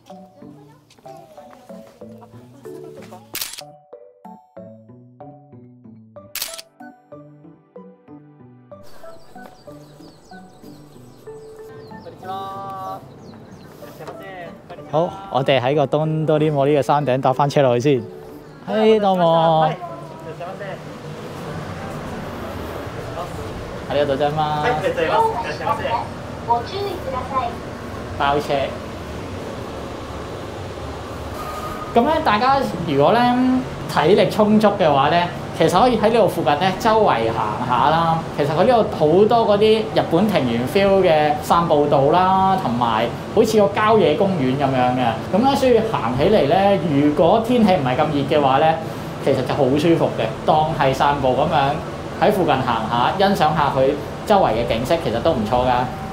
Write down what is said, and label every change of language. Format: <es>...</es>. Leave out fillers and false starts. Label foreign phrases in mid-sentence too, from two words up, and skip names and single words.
<yue>好，我哋喺個東多啲摩呢個山頂搭翻車落去先。嘿，</yue> <ja>どうも。ありがとうございます。ご注意ください。</ja> <yue>包車。咁咧，大家如果咧體力充足嘅話咧，其實可以喺呢度附近咧周圍行下啦。其實佢呢度好多嗰啲日本庭園 feel 嘅散步道啦，同埋好似個郊野公園咁樣嘅。咁咧，所以行起嚟咧，如果天氣唔係咁熱嘅話咧， 其實就好舒服嘅，當係散步咁樣喺附近行下，欣賞下佢周圍嘅景色，其實都唔錯㗎。</yue>